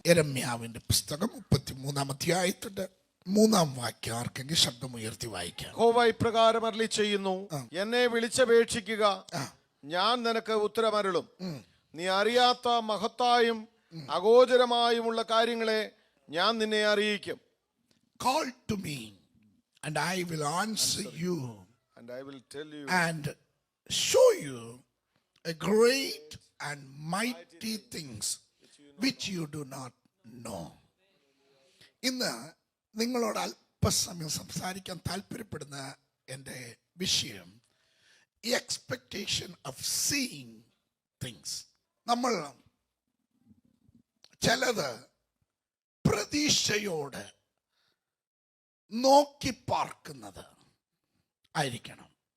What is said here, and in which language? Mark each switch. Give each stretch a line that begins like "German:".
Malayalam: യെരമ്യാവിന്റെ പുസ്തകം 33-ാം അധ്യായത്തിന്റെ 3-ാം വാക്യം ആർക്കെങ്കിലും ശബ്ദമുയർത്തി വായിക്കാം. യഹോവ ഇപ്രകാരം അരുളി ചെയ്യുന്നു, എന്നെ വിളിച്ചപേക്ഷിക്കുക, ഞാൻ നിനക്ക് ഉത്തരമരുളും. നീ അറിയാത്ത മഹത്തായും അഗോചരമായുമുള്ള കാര്യങ്ങളെ ഞാൻ നിന്നെ അറിയിക്കും.
English: Call to me and I will answer you and I will tell you and show you a great and mighty things which you do not know.
Malayalam: ഇന്ന് നിങ്ങളോട് അല്പസമയം സംസാരിക്കാൻ താല്പര്യപ്പെടുന്ന എൻ്റെ വിഷയം
English: Expectation of seeing things.
Malayalam: നമ്മൾ ചിലത് പ്രതീക്ഷയോട് നോക്കി പാർക്കുന്നത് ആയിരിക്കണം.